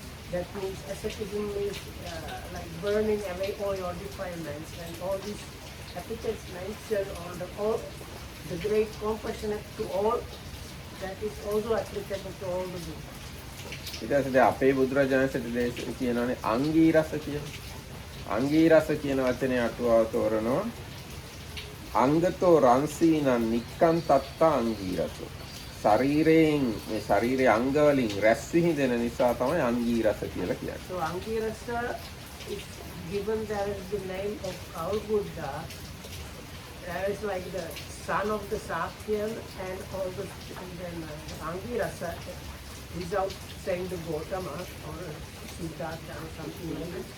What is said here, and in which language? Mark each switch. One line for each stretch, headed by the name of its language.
English: That means asceticism is like burning away all your defilements, and all these epithets mentioned on the great compassionate to all, that is also applicable to all the Buddhas.
Sinhala: ඊට පස්සේ අපේ බුදුරජාණන්සේට කියනවානේ අංගීරස කියලා. අංගීරස කියන වචනේ අටුවාව තෝරනවා.
Pali: අංගතෝ රංසීනං නික්කන් තත්තා අංගීරසෝ.
Sinhala: ශරීරයෙන් මේ ශරීරයේ අංග වලින් රැස් විහිදෙන නිසා තමයි අංගීරස කියලා කියන්නේ.
English: So Angirasa is given there is the name of our Buddha. There is like the son of the Sakyan and all the and then Angirasa without saying the Gautama or Siddhartha or something like that.